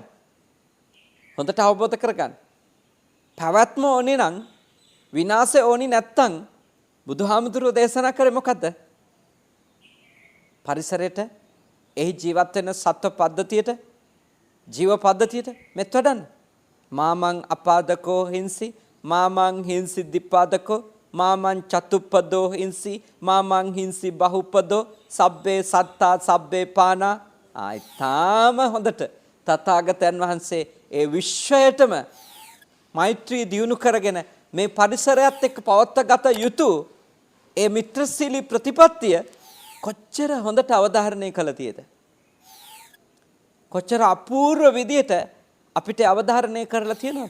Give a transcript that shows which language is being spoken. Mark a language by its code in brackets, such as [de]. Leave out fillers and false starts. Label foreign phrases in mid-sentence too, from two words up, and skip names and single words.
[si] හොඳට අවබෝධ කරගන්න. පැවැත්ම ඕනේ නම් විනාශය ඕනි නැත්තම් බුදුහාමුදුරුවෝ දේශනා කරේ මොකද්ද? පරිසරයට එහි ජීවත් වෙන සත්ව පද්ධතියට ජීව පද්ධතියට මෙත් වඩන්න. [pi] මාමං අපාදකෝ හිංසි මාමං හිංසි දිපාදකෝ මාමං චතුප්පදෝ හිංසි මාමං හිංසි බහුපදෝ සබ්බේ සත්තා සබ්බේ පානා. [si] තාම හොඳට තථාගතයන් වහන්සේ ඒ විශ්වයටම මෛත්‍රී දියුණු කරගෙන මේ පරිසරයත් එක්ක පවත්වාගත යුතු ඒ මිත්‍රශීලී ප්‍රතිපත්තිය කොච්චර හොඳට අවධාරණය කළ තියෙද? කොච්චර අපූර්ව විදියට අපිට අවධාරණය කරලා තියෙනවද?